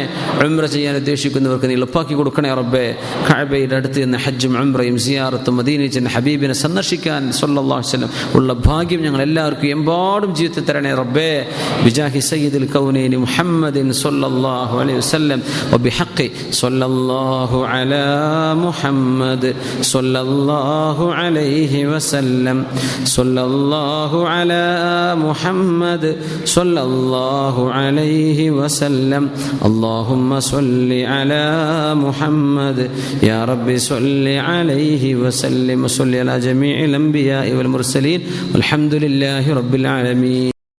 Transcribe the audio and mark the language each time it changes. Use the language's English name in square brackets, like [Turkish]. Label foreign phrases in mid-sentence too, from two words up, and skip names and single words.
[Malayalam] ഉംറ ചെയ്യാൻ ഉദ്ദേശിക്കുന്നവർക്ക് നീ എളുപ്പാക്കി കൊടുക്കണേ റബ്ബേ. കഅബയുടെ അടുത്ത് നിന്ന് ഹജ്ജും ഉംറയും സിയാറത്തും മദീനയിൽ ചെന്ന് ഹബീബിനെ സന്ദർശിക്കാൻ [Arabic] صلى الله عليه وسلم [Malayalam] ഉള്ള ഭാഗ്യം ഞങ്ങൾ എല്ലാവർക്കും എമ്പാടും ജീവിതത്തിൽ തരണേ റബ്ബേ. [Arabic] بجاه سيد الكونين محمد صلى الله عليه وسلم وبحق صلى الله على محمد صلى الله عليه وسلم صلى الله على محمد صلى الله عليه وسلم اللهم صل على محمد يا رب صل عليه وسلم وصل على جميع الأنبياء والمرسلين والحمد لله رب العالمين.